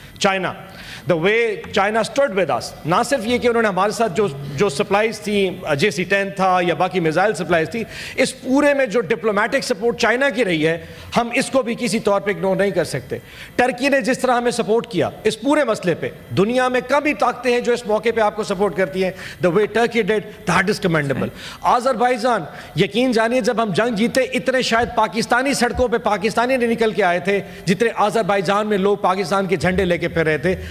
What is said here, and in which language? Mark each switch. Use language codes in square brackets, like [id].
[ur] China, [en] the way China stood with us, [ur] نہ صرف یہ کہ انہوں نے ہمارے ساتھ جو سپلائز تھی JC-10 تھا یا باقی میزائل سپلائز تھی, اس پورے میں جو ڈپلومیٹک سپورٹ چائنا کی رہی ہے ہم اس کو بھی کسی طور پہ اگنور نہیں کر سکتے. ٹرکی نے جس طرح ہمیں سپورٹ کیا اس پورے مسئلے پہ, دنیا میں کم ہی طاقتیں ہیں جو اس موقع پہ آپ کو سپورٹ کرتی ہیں. [en] the way Turkey did, that is commendable. [ur] Azerbaijan, یقین جانیے جب ہم جنگ جیتے اتنے شاید پاکستانی سڑکوں پہ پاکستانی نہیں نکل کے آئے تھے جتنے آذربائیجان میں لوگ پاکستان کے جھنڈے لے کے پھر رہے تھے.